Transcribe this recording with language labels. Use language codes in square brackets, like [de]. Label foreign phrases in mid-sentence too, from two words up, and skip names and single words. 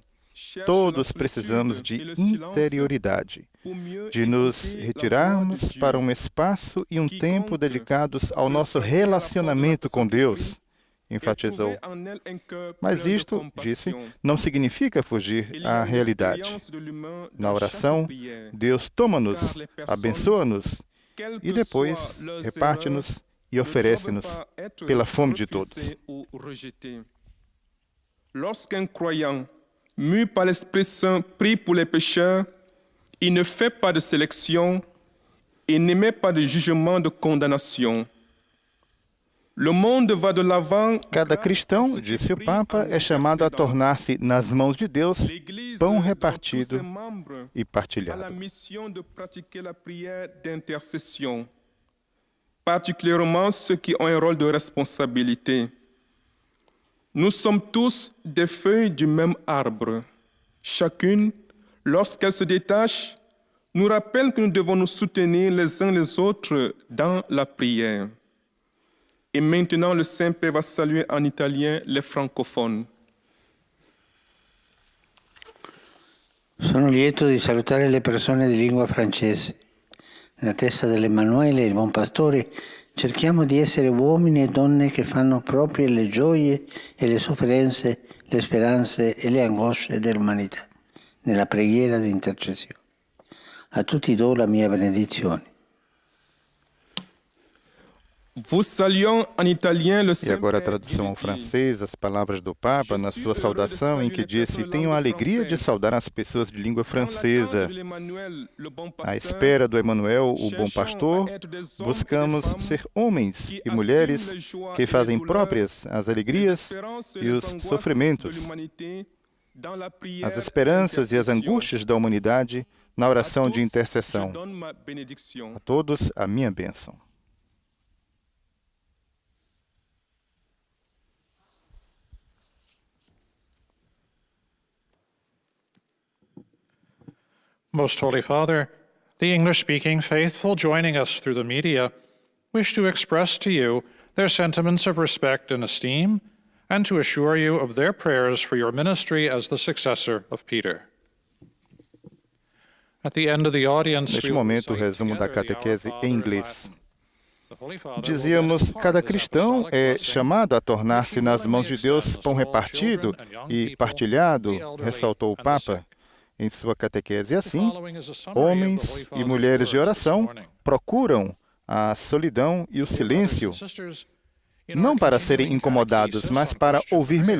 [pt] Todos precisamos de interioridade, de nos retirarmos para um espaço e um tempo dedicados ao nosso relacionamento com Deus, enfatizou. Mas isto, disse, não significa fugir à realidade. Na oração, Deus toma-nos, abençoa-nos e depois reparte-nos e oferece-nos pela fome de todos. [fr] Lorsqu'un croyant mû par l'Esprit Saint, prie pour les pécheurs, il ne fait pas de sélection et n'émet pas de jugement de condamnation. Le monde va de l'avant. [pt] Cada cristão, disse o Papa, é chamado a tornar-se, nas mãos de Deus, pão repartido e partilhado. [fr] A mission de pratiquer la prière d'intercession, particulièrement ceux qui ont un rôle de responsabilité. Nous sommes tous des feuilles du même arbre. Chacune, lorsqu'elle se détache, nous rappelle que nous devons nous soutenir les uns les autres dans la prière. Et maintenant, le Saint-Père va saluer en italien les francophones. [it] Sono lieto di salutare le persone di lingua francese. Nella testa dell'Emanuele, il buon pastore, cerchiamo di essere uomini e donne che fanno proprie le gioie e le sofferenze, le speranze e le angosce dell'umanità, nella preghiera di intercessione. A tutti do la mia benedizione. [fr] Vous saluons en italien le [pt] E agora a [fr] Saint-Père [pt] tradução ao [fr] qui dit, [pt] francês, as palavras do Papa na sua saudação, em que disse: tenho a alegria de saudar as pessoas de língua francesa. À espera do Emmanuel, o bom pastor, buscamos ser homens e mulheres que fazem próprias as alegrias e os sofrimentos, as esperanças e as angústias da humanidade na oração de intercessão. A todos, a minha bênção. [en] Most Holy Father, the English-speaking faithful joining us through the media wish to express to you their sentiments of respect and esteem, and to assure you of their prayers for your ministry as the successor of Peter. At the end of the audience, [pt] Neste [en] we will [pt] momento, o [en] recite [pt] resumo da [en] together the [pt] catequese [en] Our [pt] em [en] Father in [pt] inglês. [en] Latin. The Holy Father will [pt] Dizíamos, [en] then impart [pt] cada [en] his [pt] cristão [en] apostolic [pt] é [en] blessing, [pt] chamado a tornar-se [en] which he [pt] nas mãos de [en] willingly [pt] Deus [en] extends [pt] pão [en] to all [pt] repartido [en] children and young [pt] e [en] people, [pt] partilhado, [en] the elderly, [pt] ressaltou o [en] and the [pt] Papa [en] sick. [pt] em sua catequese. E [en] The [pt] assim, [en] following is a summary of the Holy [pt] homens e [en] Father's [pt] mulheres de [en] words this [pt] oração [en] morning. [pt] procuram a solidão e o [en] Dear brothers [pt] silêncio, [en] and sisters, in [pt] não [en] our [pt] para serem [en] continuing [pt] incomodados, [en] catechesis [pt] mas [en] on [pt] para [en] Christian [pt] ouvir [en] prayer,